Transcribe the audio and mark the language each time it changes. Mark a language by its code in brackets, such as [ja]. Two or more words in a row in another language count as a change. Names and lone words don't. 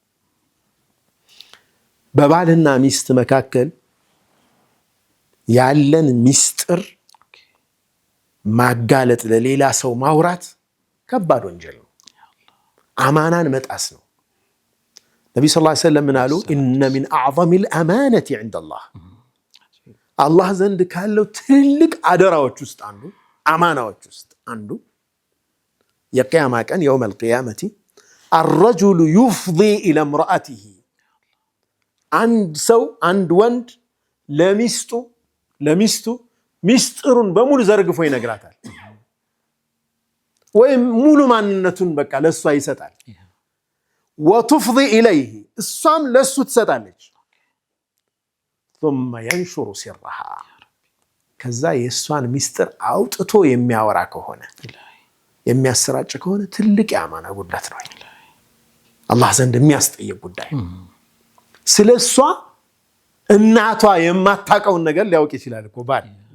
[am] በባልና ሚስት መካከል ያለን ሚስጥር ማጋለጥ፣ ለሌላ ሰው ማውራት ከባድ ወንጀል ነው። አማናን መጣስ ነው። ነብዩ [ar] صلى الله عليه وسلم [am] ምን አሉ? [ar] إن من أعظم الأمانة عند الله፣ [am] አላህ ዘንድ ካለው ትልቅ አደራዎች ውስጥ አንዱ አማናዎች ውስጥ አንዱ የቂያማ ቀን [ar] يوم القيامة الرجل يفضي إلى امرأته [am] አንድ ሰው አንድ ወንድ ለሚስቱ ሚስጥሩን በሙሉ ዘርግፎ ይነግራታል ወይም ሙሉ ማንነቱን በቃ ለሷ ይሰጣል [ar] وتفضي إليه [am] እሷም ለሱ ትሰጣለች [ar] ثم ينشر سرها [am] ከዛ የሷን ሚስጥር አውጥቶ የሚያወራ ከሆነ የሚያሰራጭ ከሆነ ትልቅ የአማና ጉዳት ነው አላህ ዘንድ የሚያስጠይቅ ጉዳይ ስለሷ እናቷ የማታውቀውን ነገር ሊያውቅ ይችላል እኮ ባል